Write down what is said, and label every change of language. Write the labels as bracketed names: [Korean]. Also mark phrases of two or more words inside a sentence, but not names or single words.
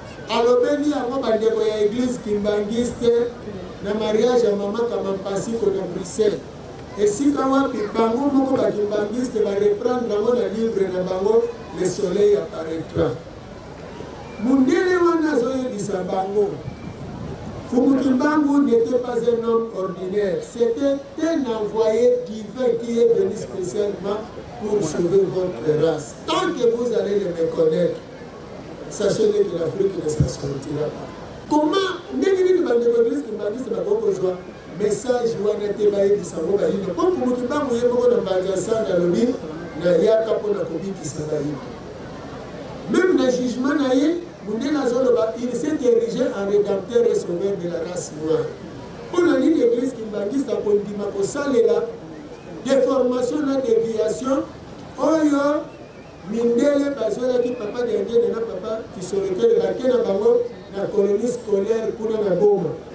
[Lingala] Alobeli yango bandeko ya église kimbangiste na mariage ya mama Kamampasiko na Bruxelles. Esika wapi bango moko bakimbangiste bareprendre yango na livre na bango, Le Soleil Apparaîtra. Mundele wana azoyebisa bango. [French] Fumu Kimbangu n'était pas un homme ordinaire. C'était un envoyé divin qui est venu spécialement pour sauver votre race. Tant que vous allez le méconnaître, sachez que l'Afrique ne s'en sortira pas. Comment, [Lingala] ndenge nini bandeko Église Kimbangiste bakokozwa message wana te bayebisa ngo bayino? Po Fumu Kimbangu ye moko na Mbanza Sanda alobi, na yaka mpo na kobikisa bayino. Même na jugement na ye, Mundele azoloba, [French] il s'est érigé en rédempteur et sauveur de la race noire. [Lingala] Mpo na nini Église Kimbangiste akondima kosalela déformation na déviation oyo mindele bazwelaki papa Diangene na papa Kisolokele bake na bango na [French] colonie scolaire [Lingala] kuna na Goma.